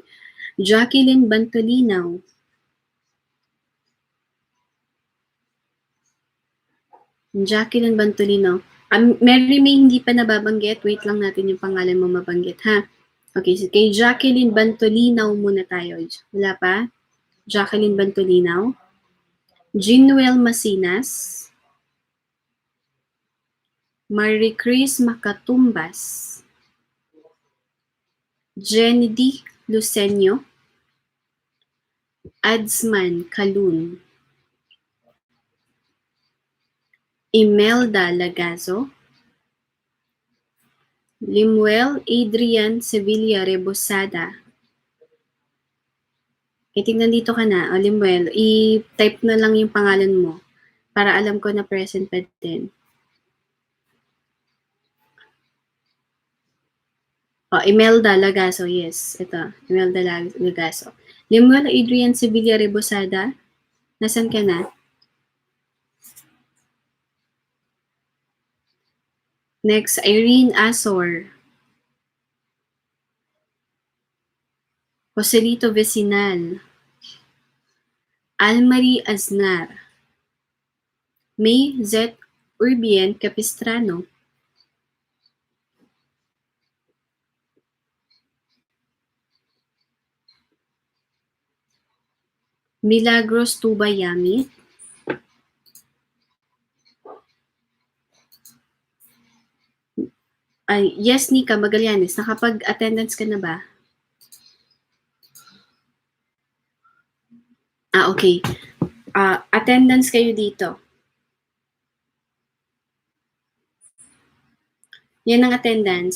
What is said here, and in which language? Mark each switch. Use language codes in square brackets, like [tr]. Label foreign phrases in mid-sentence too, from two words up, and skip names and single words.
[tl] Jacqueline Bantolinaw. Jacqueline Bantolinaw. Mary May hindi pa nababanggit. Wait lang natin yung pangalan mo mabanggit, ha? Okay, so kay Jacqueline Bantolinaw muna tayo. Wala pa? Jacqueline Bantolinaw. Jinwell Masinas. Marie Chris Macatumbas. Jenny Lucenio. Adsman Kalun. Imelda Lagazo. Limuel Adrian Sevilla Rebosada. Tingnan dito ka na, Limuel, i-type na lang yung pangalan mo para alam ko na present pa din. Imelda Lagazo, yes. Ito, Imelda Lagazo. Limuel Adrian Sevilla Rebosada. Nasaan ka na? Next, Irene Azor. Joselito Vecinal. Almarie Aznar. May Z. Urbien Capistrano. Milagros Tubayami. Yes, Nika Magallanes. Nakapag-attendance ka na ba? Okay. Attendance kayo dito. Yan ang attendance.